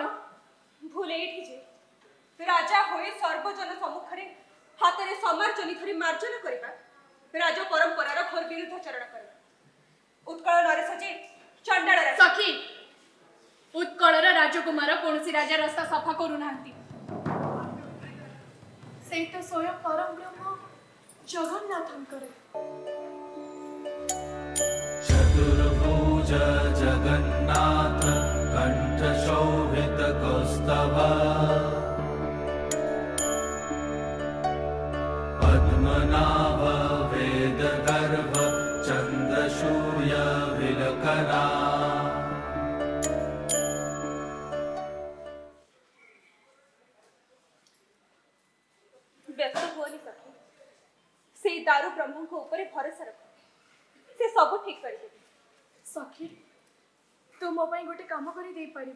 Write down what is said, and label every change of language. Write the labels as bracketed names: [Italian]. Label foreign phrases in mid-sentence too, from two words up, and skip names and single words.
[Odia] ଭୁଲ ଏଇଠି ଯେ ରାଜା ହୋଇ ସର୍ବଜନ ସମ୍ମୁଖରେ ହାତରେ ସମାର୍ଜନୀ ଧରି ମାର୍ଜନ କରିବା ରାଜ ପରମ୍ପରାର ଘୋର ବିରୁଦ୍ଧାଚରଣ କରିବା। ଉତ୍କଳ ନରେଶ ଯେ ଚଣ୍ଡାଳ ରାଜା। ସଖୀ, ଉତ୍କଳର ରାଜକୁମାର କୌଣସି ରାଜା ରାସ୍ତା ସଫା କରୁନାହାନ୍ତି। ସେଇ ତ ସ୍ୱୟଂ ପରମ ବ୍ରହ୍ମ ଜଗନ୍ନାଥଙ୍କର। [Sanskrit] चतुर्भुज जगन्नाथ कंठ शोभित कौस्तभ पद्मनाभ वेद गर्भ चंद्रशूय विलकना। [Odia] ବ୍ୟସ୍ତ ହୁଅନି ସଖୀ, ସେଇ ଦାରୁ ବ୍ରହ୍ମଙ୍କ ଉପରେ ଭରସା ରଖ, ସେ ସବୁ ଠିକ କରିଦେବେ। ସଖୀ, ତୁ ମୋ ପାଇଁ ଗୋଟେ କାମ କରି ଦେଇପାରିବୁ?